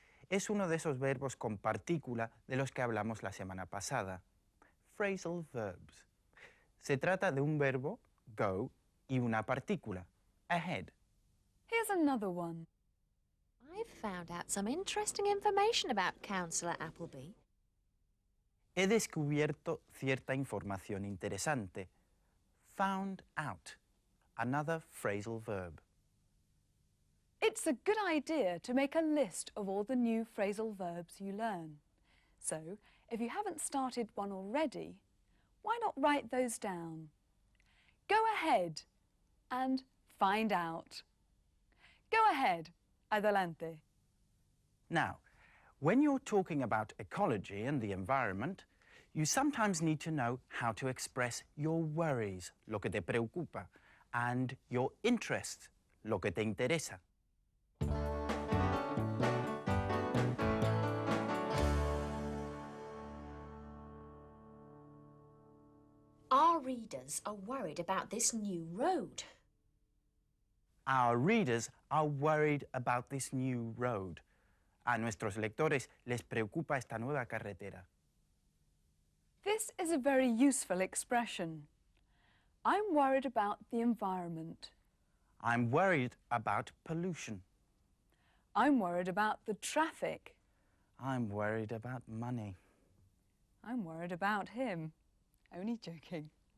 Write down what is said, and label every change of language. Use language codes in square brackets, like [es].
[es] Es uno de esos verbos con partícula de los que hablamos la semana pasada. Phrasal verbs. Se trata de un verbo, go, y una partícula, ahead. [en] here's another one. I've found out some interesting information about Councillor Appleby. [es] He descubierto cierta información interesante. [en] Found out. Another phrasal verb. It's a good idea to make a list of all the new phrasal verbs you learn. So, if you haven't started one already, why not write those down? Go ahead and find out. Go ahead, adelante. Now, when you're talking about ecology and the environment, you sometimes need to know how to express your worries, [es] lo que te preocupa, [en] and your interests, [es] lo que te interesa. [en] Our readers are worried about this new road. Our readers are worried about this new road. [es] A nuestros lectores les preocupa esta nueva carretera. [en] This is a very useful expression. I'm worried about the environment. I'm worried about pollution. I'm worried about the traffic. I'm worried about money. I'm worried about him. Only joking.